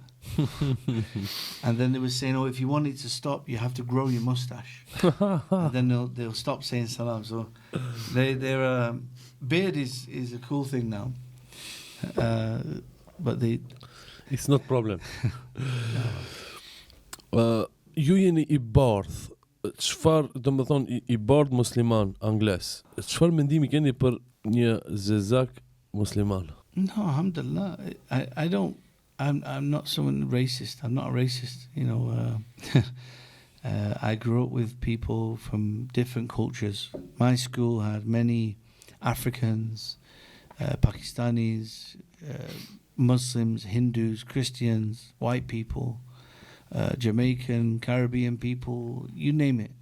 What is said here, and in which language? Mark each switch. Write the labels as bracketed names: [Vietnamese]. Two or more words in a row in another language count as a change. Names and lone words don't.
[English] And then they were saying, oh, if you want it to stop, you have to grow your mustache. And then they'll stop saying salam. So their beard is a cool thing now. But it's not problem. [Albanian] Ju jeni I bardh. Çfarë, domethënë I bardh musliman angles. Çfarë mendimi keni për një zezak musliman? [English] No, alhamdulillah. I'm not someone racist. I'm not a racist. You know, I grew up with people from different cultures. My school had many Africans, Pakistanis, Muslims, Hindus, Christians, white people, Jamaican, Caribbean people, you name it.